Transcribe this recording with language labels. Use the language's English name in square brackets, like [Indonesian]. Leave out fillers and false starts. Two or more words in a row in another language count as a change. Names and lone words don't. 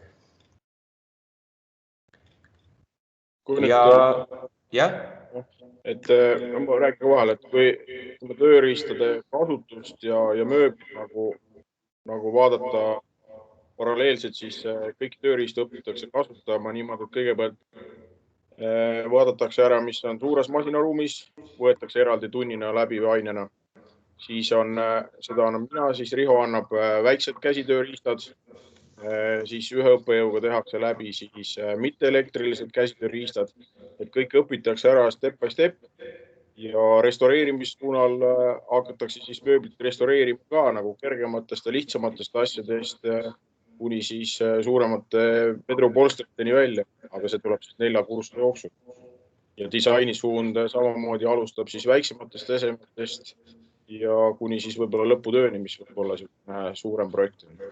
[Estonian] Et ma räägin vahel, et kui tööriistade kasutust ja mööblit nagu vaadata paralleelselt, siis kõik tööriistu õpitakse kasutama niimoodi, et kõigepealt vaadatakse ära, mis on suures masinaruumis, võetakse eraldi tunnina läbi ainena. Siis seda annab mina, siis Riho annab väiksed käsitööriistad, siis ühe õppejõuga tehakse läbi siis mitte elektrilised käsitööriistad, et kõik õpitakse ära [English] step by step [Estonian] ja restaureerimissuunal hakatakse siis mööblit restaureerima ka nagu kergematest ja lihtsamatest asjadest kuni siis suuremate vedrupolstriteni välja, aga see tuleb siis 4 kursuste jooksul. Ja disainisuund samamoodi alustab siis väiksematest esemetest ja kuni siis võib-olla lõputööni, mis võib olla suurem projekt.